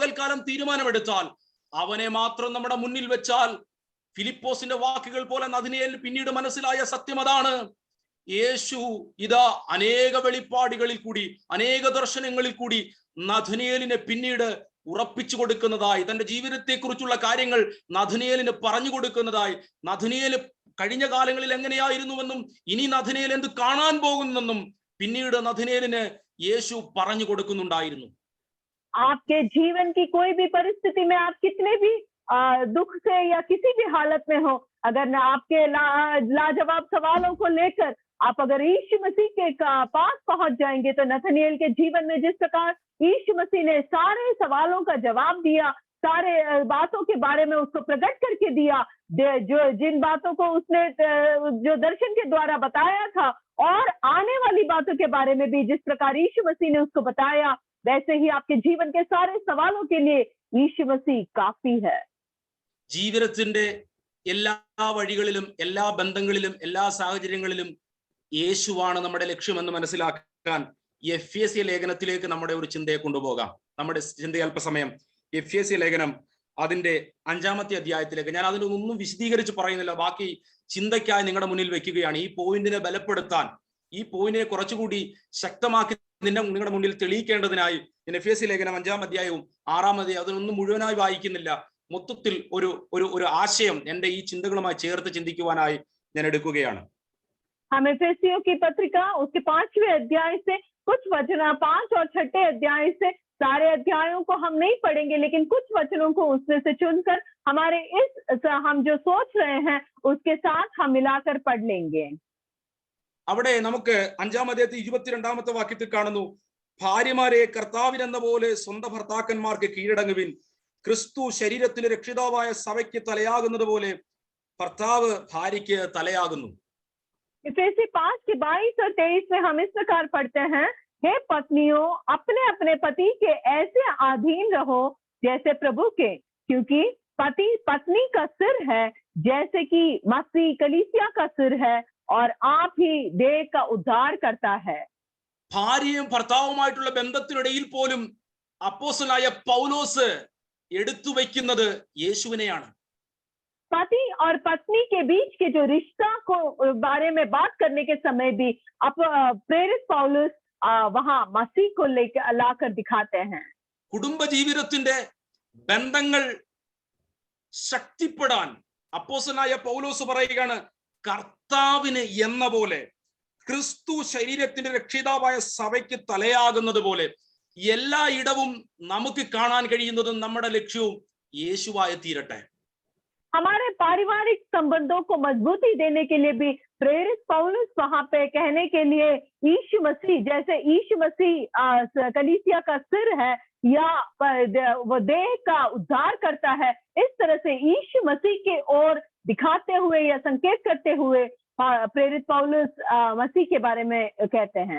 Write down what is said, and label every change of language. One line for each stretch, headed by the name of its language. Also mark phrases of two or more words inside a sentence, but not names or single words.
Malayalam: പകൽക്കാലം തീരുമാനമെടുത്താൽ, അവനെ മാത്രം നമ്മുടെ മുന്നിൽ വെച്ചാൽ, ഫിലിപ്പോസിന്റെ വാക്കുകൾ പോലെ നഥനിയേൽ പിന്നീട് മനസ്സിലായ സത്യം അതാണ്, യേശു ഇതാ അനേക വെളിപ്പാടുകളിൽ കൂടി, അനേക ദർശനങ്ങളിൽ കൂടി നഥനിയേലിനെ പിന്നീട് ഉറപ്പിച്ചു കൊടുക്കുന്നതായി, തന്റെ ജീവിതത്തെ കുറിച്ചുള്ള കാര്യങ്ങൾ നഥനിയേലിന് പറഞ്ഞു കൊടുക്കുന്നതായി, നഥനിയേൽ കഴിഞ്ഞ കാലങ്ങളിൽ എങ്ങനെയായിരുന്നുവെന്നും ഇനി നഥനിയേൽ എന്ത് കാണാൻ പോകുന്നെന്നും പിന്നീട് നഥനിയേലിന് യേശു പറഞ്ഞു കൊടുക്കുന്നുണ്ടായിരുന്നു.
Hindi: आपके जीवन की कोई भी परिस्थिति में आप कितने भी दुख से या किसी भी हालत में हो, अगर न आपके लाजवाब सवालों को लेकर आप अगर यीशु मसीह के पास पहुंच जाएंगे, तो नथनिएल के जीवन में जिस प्रकार यीशु मसीह ने सारे सवालों का जवाब दिया, सारे बातों के बारे में उसको प्रकट करके दिया, जो जिन बातों को उसने जो दर्शन के द्वारा बताया था, और आने वाली बातों के बारे में भी जिस प्रकार यीशु मसीह ने उसको बताया, वैसे ही आपके जीवन के सारे सवालों के लिए यीशु मसीह काफी है।
Malayalam: ജീവിതത്തിന്റെ എല്ലാ വഴികളിലും, എല്ലാ ബന്ധങ്ങളിലും, എല്ലാ സാഹചര്യങ്ങളിലും യേശുവാണ് നമ്മുടെ ലക്ഷ്യമെന്ന് മനസ്സിലാക്കാൻ എഫേസ്യ ലേഖനത്തിലേക്ക് നമ്മുടെ ഒരു ചിന്തയെ കൊണ്ടുപോകാം. നമ്മുടെ ചിന്തയെ അല്പസമയം എഫേസ്യ ലേഖനം അതിന്റെ 5-ാമത്തെ അധ്യായത്തിലേക്ക്, ഞാൻ അതിനൊന്നും വിശദീകരിച്ച് പറയുന്നില്ല, ബാക്കി ചിന്തയ്ക്കായി നിങ്ങളുടെ മുന്നിൽ വെക്കുകയാണ്. ഈ പോയിന്റിനെ ബലപ്പെടുത്താൻ ഈ പോയിന്റിനെ കുറച്ചുകൂടി ശക്തമാക്കി നിങ്ങളുടെ മുന്നിൽ തെളിയിക്കേണ്ടതിനായി ഞാൻ എഫേസ്യ ലേഖനം 5-ാം അധ്യായവും 6-ാം അധ്യായം അതൊന്നും മുഴുവനായി വായിക്കുന്നില്ല, മൊത്തത്തിൽ ഒരു ആശയം എന്റെ ഈ ചിന്തകളുമായി ചേർത്ത് ചിന്തിക്കുവാനായി ഞാൻ എടുക്കുകയാണ്.
Hindi: हम एफेसियों की पत्रिका उसके 5वें अध्याय से कुछ वचन, 5 और 6 अध्याय से सारे अध्यायों को हम नहीं पढ़ेंगे, लेकिन कुछ वचनों को उसमें से चुनकर हमारे हम जो सोच रहे हैं उसके साथ हम मिलाकर पढ़ लेंगे.
Malayalam: അവിടെ നമുക്ക് 5-ാം അധ്യായത്തിൽ 22-ാമത്തെ വാക്യത്തിൽ കാണുന്നു, ഭാര്യമാരെ കർത്താവിനെന്ന പോലെ സ്വന്തം ഭർത്താക്കന്മാർക്ക് കീഴടങ്ങുവിൻ, ക്രിസ്തു ശരീരത്തിലെ രക്ഷിതാവായ സഭയ്ക്ക് തലയാകുന്നത് പോലെ ഭർത്താവ് ഭാര്യയ്ക്ക് തലയാകുന്നു.
Hindi: इफेसी 5 के 22 और 23 में हम इस प्रकार पढ़ते हैं, हे पत्नियों अपने अपने पति के ऐसे अधीन रहो जैसे प्रभु के, क्योंकि पति पत्नी का सिर है, जैसे कि मसीह कलीसिया का सिर है और आप ही देह का उद्धार करता है.
Malayalam: ഭാര്യയും ഭർത്താവുമായിട്ടുള്ള ബന്ധത്തിനിടയിൽ പോലും അപ്പോസ്തലനായ പൗലോസ് എടുത്തു വയ്ക്കുന്നത് യേശുവിനെയാണ്.
Hindi: पति और पत्नी के बीच के जो रिश्ता को बारे में बात करने के समय भी प्रेरित पौलुस वहां मसीह को लेकर लाकर दिखाते हैं.
Malayalam: കുടുംബ ജീവിതത്തിന്റെ ബന്ധങ്ങൾ ശക്തിപ്പെടാൻ അപ്പോസ്തലനായ പൗലോസ് പറയുകയാണ്, കർത്താവിന് എന്ന പോലെ ക്രിസ്തു ശരീരത്തിന്റെ രക്ഷിതാവായ സഭയ്ക്ക് തലയാകുന്നത് പോലെ എല്ലായിടവും നമുക്ക് കാണാൻ കഴിയുന്നതും നമ്മുടെ ലക്ഷ്യവും യേശുവായി തീരട്ടെ.
Hindi: हमारे पारिवारिक संबंधों को मजबूती देने के लिए भी प्रेरित पौलुस वहां पे कहने के लिए यीशु मसीह, जैसे यीशु मसीह कलीसिया का सिर है या वो देह का उद्धार करता है, इस तरह से यीशु मसीह के ओर दिखाते हुए या संकेत करते हुए प्रेरित पौलुस मसीह के बारे में कहते हैं.